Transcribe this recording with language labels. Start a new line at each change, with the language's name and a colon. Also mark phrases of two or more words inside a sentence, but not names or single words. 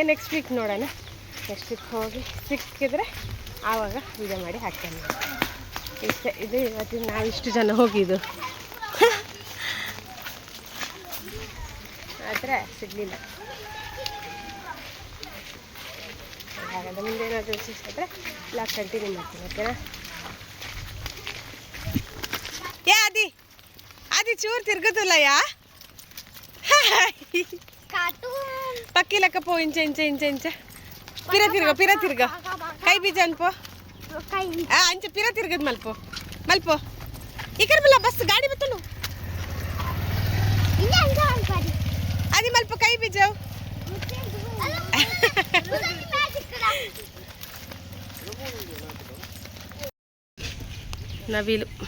English: next week
Kannada: ನೋಡೋಣ,
English: next week
Kannada: ಹೋಗಿ ಸಿಕ್ಕಿದ್ರೆ ಆವಾಗ ವಿಡಿಯೋ ಮಾಡಿ ಹಾಕ್ತೇನೆ. ಇಷ್ಟೇ, ಇದು ಇವತ್ತಿನ ನಾವು ಇಷ್ಟು ಜನ ಹೋಗಿದ್ದು. ಆದರೆ ಸಿಗಲಿಲ್ಲ. ಹಾಗಾದರೆ ಮುಂದೆ ಏನಾದರೂ ವಿಶೇಷ ಇದ್ದರೆ
English: blog continue
Kannada: ಮಾಡ್ತೀನಿ, ಓಕೆನಾ?
Tulu: ಆದಿ ಚೂರು ತಿರ್ಗದಲ್ಲ ಯಾ ಪಕ್ಕಿಲಕ್ಕ ಪೋ ಇಂಚೆ ಇಂಚೆ ಇಂಚೆ ಇಂಚೆ ಪಿರ ತಿರ್ಗ ಕೈ ಬೀಜ ಅನ್ಪೋ ಅಂಚೆ ಪಿರ ತಿರ್ಗದ್ ಮಲ್ಪೋ ಈ ಕಡೆ ಬಲ್ಲ ಬಸ್ ಗಾಡಿ ಬತ್ತಲು ಅದಿ ಮಲ್ಪ ಕೈ ಬೀಜ ನವಿಲು